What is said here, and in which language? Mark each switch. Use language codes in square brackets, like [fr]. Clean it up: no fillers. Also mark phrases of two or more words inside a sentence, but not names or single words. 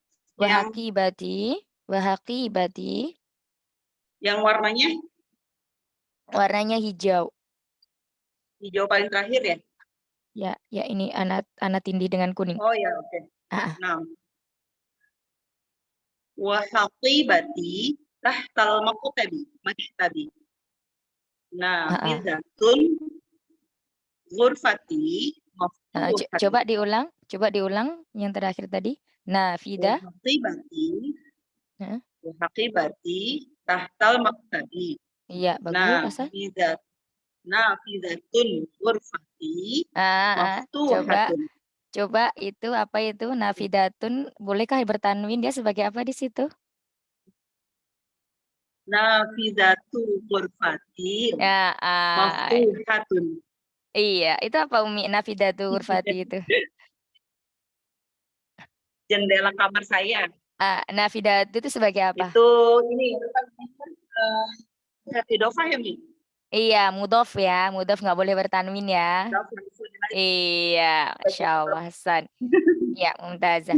[ar] وحقيبتي. [id] Yang warnanya Warnanya hijau. hijau paling terakhir ya? Ya ini anak tindih dengan kuning. Oh ya, oke. Nah. [ar] وحقيبتي تحت المكتب. Nah, فدة غرفتي مفتوحة. [id] Coba diulang yang terakhir tadi. [ar] نافذة. وحقيبتي تحت المكتب. [id] Iya, bagus. [ar] فدة غرفتي مفتوحة. [id] Coba itu apa itu nafidatun, bolehkah bertanwin dia sebagai apa di situ? [ar] نافذة غرفتي مفتوحة. [id] Iya, itu apa Umi [ar] نافذة غرفتي [id] itu? Jendela kamar saya. Nafidatu itu sebagai apa? Itu ini idofah ya Mi? Iya, mudhof ya. Mudhof nggak boleh bertanwin ya. Iya, [ar] ما شاء الله, [id] Hasan. Ya, mumtazah.